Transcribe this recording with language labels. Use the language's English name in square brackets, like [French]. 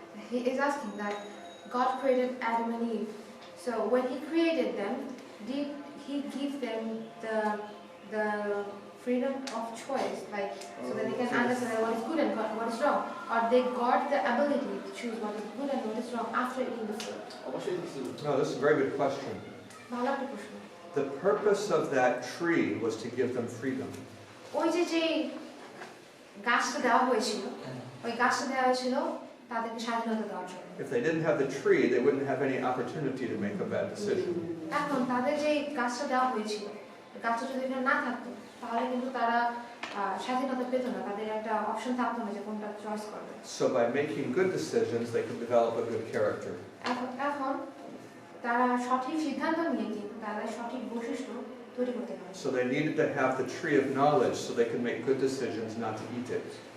[English] He is asking that God created Adam and Eve. So when He created them, did He give them the freedom of choice, like so that they can understand what is good and what is wrong, or they got the ability to choose what is good and what is wrong after eating the fruit? [Bangla] অবশ্যই ছিল। [English] No, this is a very good question. [Bangla] ভালো একটা প্রশ্ন। [English] The purpose of that tree was to give them freedom. [Bangla] ওই যে গাছটা দেওয়া হয়েছিল, ওই গাছটা দেওয়া হয়েছিল তাদেরকে স্বাধীনতা দেওয়ার জন্য। [English] If they didn't have the tree, they wouldn't have any opportunity to make a bad decision. [Bangla] এখন তাদের যে গাছটা দেওয়া হয়েছিল, গাছটা যদি না থাকতো তাহলে কিন্তু তারা স্বাধীনতা পেত না, তাদের একটা অপশন থাকতো না যে কোনটা চয়েস করবে। [English] So by making good decisions, they could develop a good character. [Bangla] এখন তারা সঠিক সিদ্ধান্ত নিয়ে কিন্তু তারা সঠিক বৈশিষ্ট্য তৈরি করতে পারে। [English] So they needed to have the tree of knowledge so they could make good decisions not to eat it.